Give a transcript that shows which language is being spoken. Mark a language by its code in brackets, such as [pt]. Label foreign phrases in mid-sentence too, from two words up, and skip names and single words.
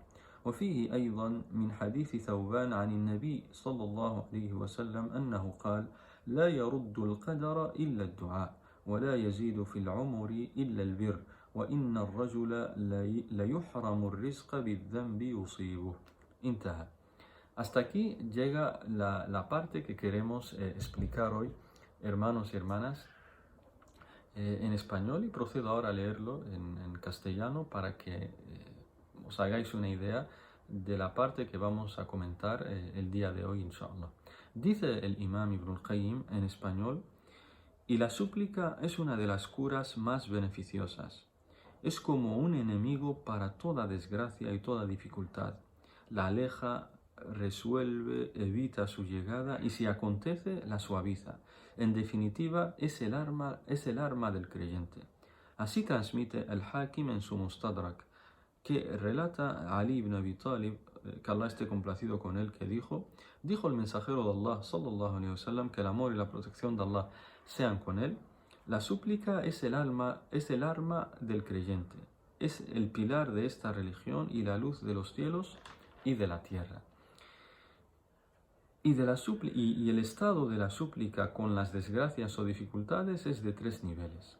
[ar] وفيه أيضا من حديث ثوبان عن النبي صلى الله عليه وسلم أنه قال: لا يرد القدر إلا الدعاء، ولا يزيد في العمر إلا البر، وإن الرجل ليحرم الرزق بالذنب يصيبه. Intaha. [es] Hasta aquí llega la parte que queremos explicar hoy, hermanos y hermanas, en español, y procedo ahora a leerlo en castellano para que os hagáis una idea de la parte que vamos a comentar el día de hoy, inshallah. Dice el imam Ibn al-Qayyim en español: y la súplica es una de las curas más beneficiosas. Es como un enemigo para toda desgracia y toda dificultad. La aleja, resuelve, evita su llegada y si acontece, la suaviza. En definitiva, es el arma del creyente. Así transmite el Hakim en su Mustadrak, que relata a Ali ibn Abi Talib, que Allah esté complacido con él, que dijo el mensajero de Allah, [ar] صلى الله عليه وسلم, [es] que el amor y la protección de Allah sean con él: la súplica es el arma del creyente, es el pilar de esta religión y la luz de los cielos y de la tierra. Y el estado de la súplica con las desgracias o dificultades es de 3 niveles.